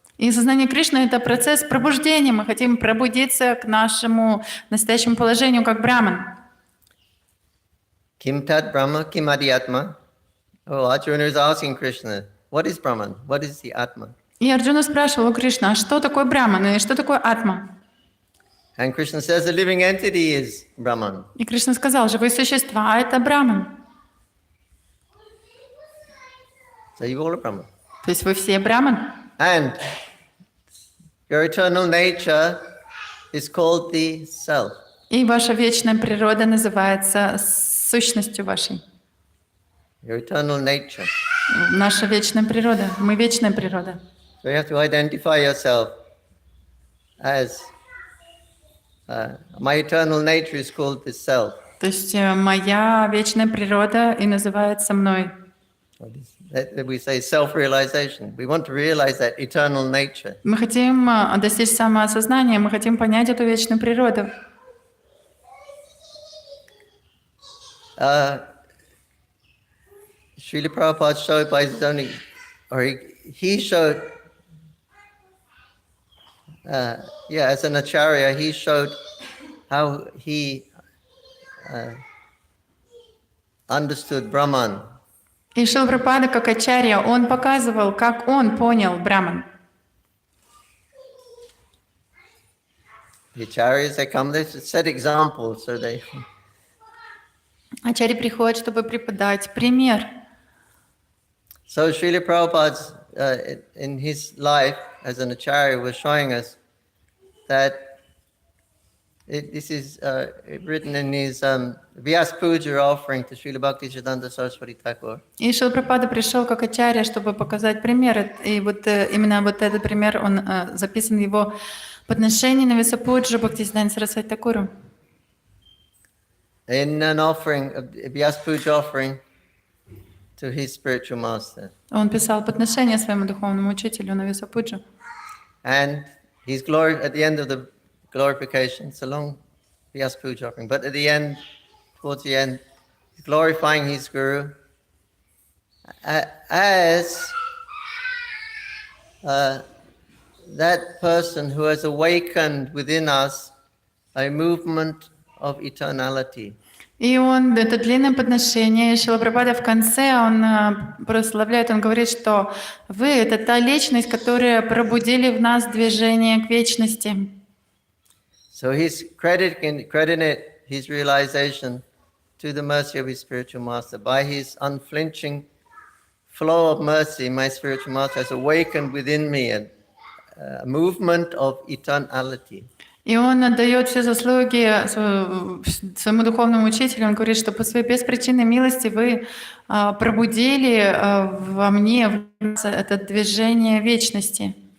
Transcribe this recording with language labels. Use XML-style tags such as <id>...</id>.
<ru>И сознание Кришны — это процесс пробуждения. Мы хотим пробудиться к нашему настоящему положению как браман.</ru> <sa>Kim tat Brahma, kim adi atma.</sa> <en>Oh, Arjuna is asking Krishna, what is Brahman? What is the Atma?</en> <ru>И Арджуна спрашивал у Кришны, а что такое браман и что такое атма?</ru> <en>And Krishna says the living entity is Brahman.</en> <ru>И Кришна сказал, живые существа — это браман.</ru> <en>So you all are Brahman.</en> <ru>То есть вы все браман.</ru> <en>And your eternal nature is called the self.</en> <ru>И ваша вечная природа называется сущностью вашей.</ru> <en>Your eternal nature.</en> <ru>Наша вечная природа. Мы вечная природа.</ru> <en>So you have to identify yourself as my eternal nature is called the self.</en> <ru>То есть моя вечная природа и называется мной.</ru> <en>We say self-realization. We want to realize that eternal nature.</en> <ru>Мы хотим достичь самоосознания, мы хотим понять эту вечную природу.</ru> <en>Srila Prabhupada showed by his own, or he showed, as an acharya, he showed how he understood Brahman.</en> <ru>И Шрила Прабхупада, как ачарья, он показывал, как он понял браман.</ru> <en>The acharyas, they come, they set examples, so they...</en> <ru>Ачарьи приходят, чтобы преподать пример.</ru> <en>So Srila Prabhupada, in his life as an acharya, was showing us that this is written in his Vyas Puja offering to Srila Bhaktisiddhanta Saraswati Thakur.</en> <ru>И Шрила Прабхупада пришел как ачарья, чтобы показать пример. И вот именно вот этот пример, он записан в его подношении на Висапуджу Бхактисиддханте Сарасвати Тхакуру.</ru> <en>In an offering, a Vyas Puja offering to his spiritual master.</en> <ru>Он писал подношение своему духовному учителю на Висапуджу.</ru> <en>And his glory at the end of the glorification, it's a long Vyas Puja offering, but at the end, towards the end, he's glorifying his guru as that person who has awakened within us a movement of eternality.</en> <ru>И он, это длинное подношение, Шрила Прабхупада в конце, он прославляет, он говорит, что вы — это та личность, которая пробудили в нас движение к вечности.</ru> <en>So he's crediting his realization to the mercy of his spiritual master. By his unflinching flow of mercy, my spiritual master has awakened within me a movement of eternality.</en> <ru>И он отдает все заслуги своему духовному учителю. Он говорит, что по своей беспричинной милости вы пробудили во мне это движение вечности.</ru>